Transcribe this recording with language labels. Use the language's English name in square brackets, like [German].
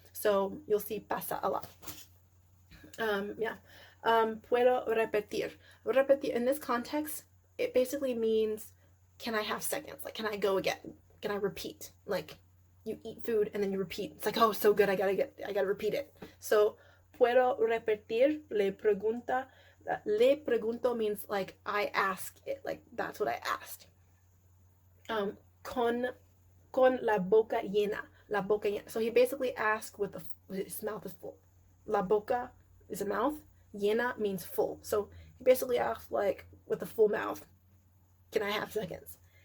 [English] So you'll see pasa a lot. Yeah. [Spanish] Puedo repetir. [English] Repetir, in this context, it basically means, can I have seconds? Like, can I go again? Can I repeat? Like, you eat food and then you repeat. It's like, oh, so good, I gotta repeat it. [Spanish] So, puedo repetir, le pregunta. Le pregunto [English] means like I ask it, like that's what I asked. [Spanish] Con la boca llena. La boca llena. [English] So he basically asked with his mouth is full. La boca is a mouth. Llena means full. So he basically asked, like, with a full mouth, can I have seconds?